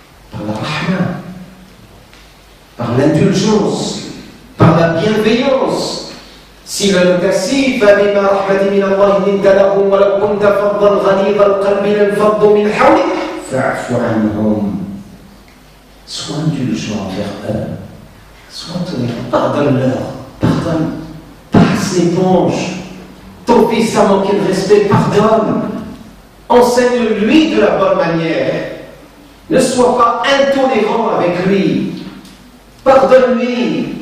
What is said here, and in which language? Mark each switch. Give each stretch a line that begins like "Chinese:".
French: Par la rahma, par l'indulgence, par la bienveillance. Si l'on est assis,
Arabic: فَبِمَا رَحْمَةٍ مِنَ اللَّهِ لِنْتَ لَهُمْ وَلَوْ كُنْتَ فَضًّا غَلِيظَ الْقَلْبِ لَانفَضُّوا مِنْ حَوْلِكَ فَاعْفُ عَنْهُمْ.
French: Sois indulgent envers eux. Sois tolérant, pardonne-leur, pardonne, passe l'éponge. Ton fils a manqué de respect, pardonne. Enseigne-lui de la bonne manière. Ne sois pas intolérant avec lui. Pardonne-lui.